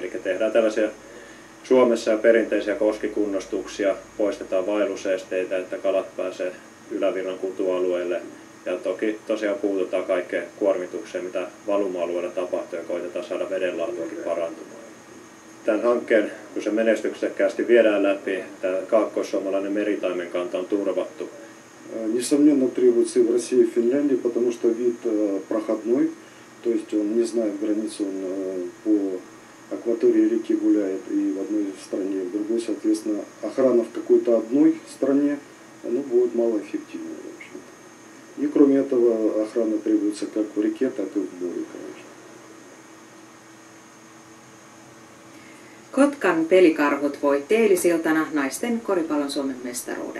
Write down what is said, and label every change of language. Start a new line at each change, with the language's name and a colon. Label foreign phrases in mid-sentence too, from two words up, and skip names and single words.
Finnish: Eli tehdään tällaisia Suomessa ja perinteisiä koskikunnostuksia, poistetaan vaellusesteitä, että kalat pääsee ylävirran kutualueelle. Ja toki tosiaan puututaan kaikkeen kuormitukseen, mitä valuma-alueella tapahtuu, ja koitetaan saada vedenlaatuakin parantumaan. Tämän hankkeen, kun se menestyksekkäästi viedään läpi, tämä kaakkois-suomalainen meritaimenkanta on turvattu.
Russian: Несомненно, требуется и в России, и в Финляндии, потому что вид проходной, то есть он не знает границ, он по акватории реки гуляет и в одной стране, и в другой, соответственно, охрана в какой-то одной стране, оно будет малоэффективно, в общем-то. И кроме этого, охрана требуется как в реке, так и в море, конечно.
Finnish: Kotkan Pelikarhut voitti eilisiltana naisten koripallon Suomen mestaruuden.